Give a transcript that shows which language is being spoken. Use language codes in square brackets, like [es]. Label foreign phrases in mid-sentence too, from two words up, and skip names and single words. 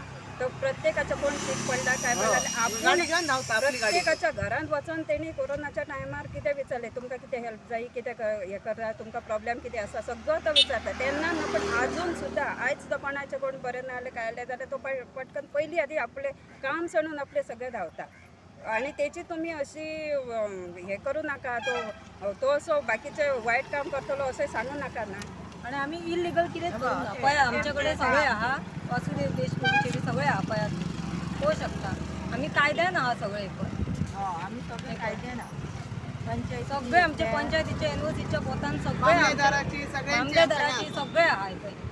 [kok] तो प्रत्येकाच्या कोण सीक पडला काय पडला प्रत्येकाच्या घरांत वचून तेणी कोरोनाच्या टायमार कितें विचारलें, तुमकां कितें हेल्प जायी, कितें हें करा, तुमकां प्रॉब्लेम कितें आसा, सगळो तो विचारता. तेन्ना न्हू पण आजून सुद्दां आयज सुद्दां कोणाचें कोण बरें ना जालें काय जालें जाल्यार तो पटकन पयलीं आदी आपलें काम सोडून आपलें सगळें धांवता. [mr] आणि त्याची तुम्ही अशी हे करू नका, तो असो बाकीचे वाईट काम करतलो असं सांगू नका ना. [kok] आणि आम्ही इलिगल कितेंच करूना. पळय आमच्याकडे सगळे आहा, वासुदेव देशमुखचे बी सगळे आहा पळयात, पळोवं शकता. आम्ही कायद्यान आहा सगळे पण. आम्ही सगळे कायद्यान पंचायत सगळे आमचे पंचायतीचे NOCच्या पोतान सगळे आमदाराची सगळे आहा इथे.